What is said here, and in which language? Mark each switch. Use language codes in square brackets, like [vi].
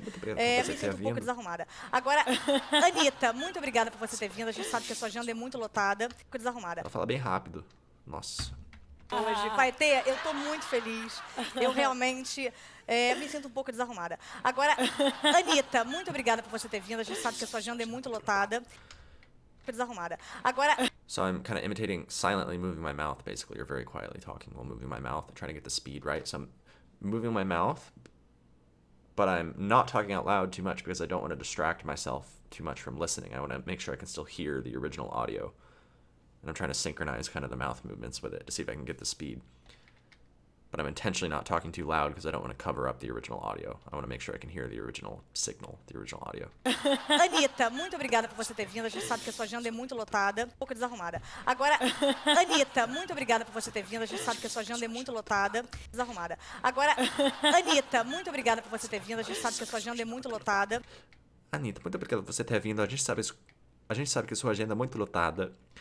[pt] me sinto um pouco desarrumada. Agora, Anitta, muito obrigada por você ter vindo. A gente sabe que a sua agenda é muito lotada. Fico desarrumada. Ela fala bem rápido. Nossa. Hoje vai ter, eu tô muito feliz. Eu realmente me sinto um pouco desarrumada. Agora, Anitta, muito obrigada por você ter vindo. A gente sabe que a sua agenda é muito lotada. desarrumada. Agora, [en] So I'm kind of imitating silently moving my mouth, basically, or very quietly talking while moving my mouth and trying to get the speed right. So I'm moving my mouth, but I'm not talking out loud too much because I don't want to distract myself too much from listening. I want to make sure I can still hear the original audio. And I'm trying to synchronize kind of the mouth movements with it to see if I can get the speed. But I'm intentionally not talking too loud because I don't want to cover up the original audio. I want to make sure I can hear the original signal, the original audio. [pt] Anitta, muito obrigada por você ter vindo. A gente sabe que a sua agenda é muito lotada, um pouco desarrumada. Agora, Anitta, muito obrigada por você ter vindo. A gente sabe que a sua agenda é muito lotada, desarrumada. Agora, Anitta, muito obrigada por você ter vindo. A gente sabe que a sua agenda é muito lotada. Anitta, muito obrigado por você ter vindo. A gente sabe que a sua agenda é muito lotada.